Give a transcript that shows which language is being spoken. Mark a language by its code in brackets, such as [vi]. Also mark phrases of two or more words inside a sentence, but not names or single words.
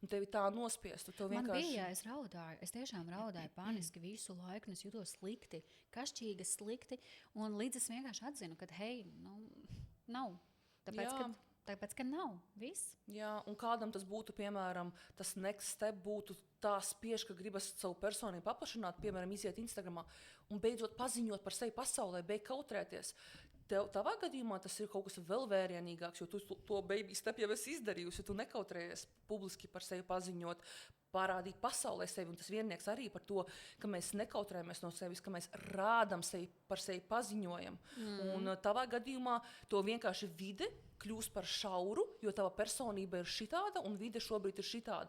[lv] un tevi tā nospiest. Tu Man vienkārši... bija, es raudāju, es tiešām raudāju paniski visu laiku, un es jutos slikti, kašķīgi slikti, un līdz es vienkārši atzinu, ka, hei, nav. Tāpēc, ka nav. Viss. Jā, un kādam tas būtu, piemēram, tas [en] next step [lv] būtu tā spiež, ka gribas savu personību paplašināt, piemēram, iziet Instagramā un beidzot paziņot par sevi pasaulē, beigt kautrēties. Tavā gadījumā tas ir kaut kas vēl vērienīgāks, jo tu to [en] baby step [lv] jau esi izdarījusi, tu nekautrējies publiski par sevi paziņot, parādīt pasaulē sevi, un tas viennieks arī par to, ka mēs nekautrējamies no sevis, ka mēs rādam sevi, par sevi paziņojam. Un tavā gadījumā to vienkārši vide kļūst par šauru, jo tava personība ir šitāda, un vide šobrīd ir šitāda.